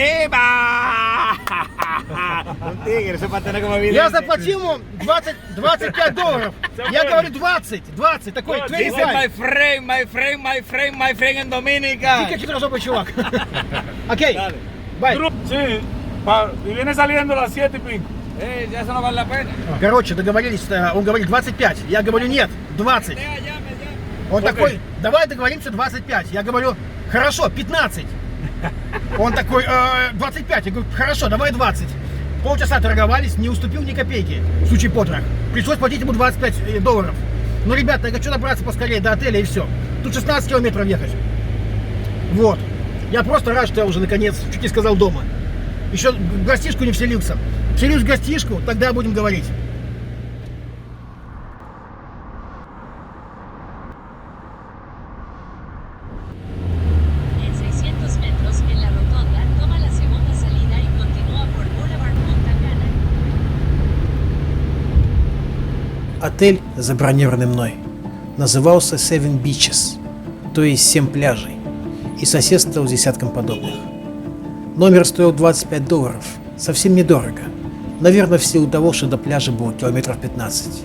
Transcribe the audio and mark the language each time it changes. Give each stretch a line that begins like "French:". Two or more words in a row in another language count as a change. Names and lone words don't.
Russian: Я заплатил ему $25. Я говорю 20, такой, 25.
English: My friend in Dominica.
Russian: Ты хитрожопый чувак.
English: Okay, bye.
Spanish: Sí, y viene saliendo a las 7 y pico. Ya eso no vale la pena.
Russian: Короче, договорились, он говорит 25. Я говорю нет, 20. Он такой, давай договоримся 25. Я говорю, хорошо, 15. Он такой, 25. Я говорю, хорошо, давай 20. Полчаса торговались, не уступил ни копейки. Сучий потрох. Пришлось платить ему $25. Ну, ребята, я хочу добраться поскорее до отеля и все. Тут 16 километров ехать. Вот. Я просто рад, что я уже наконец чуть не сказал дома. Еще в гостишку не вселился. Вселюсь в гостишку, тогда будем говорить.
Spanish: En 600 metros, en la rotonda, toma la segunda salida y continúa por Boulevard Montagana.
Russian: Отель, забронированный мной, назывался Seven Beaches, то есть 7 пляжей, и соседствовал с десятком подобных. Номер стоил $25, совсем недорого, наверное, в силу того, что до пляжа было километров 15.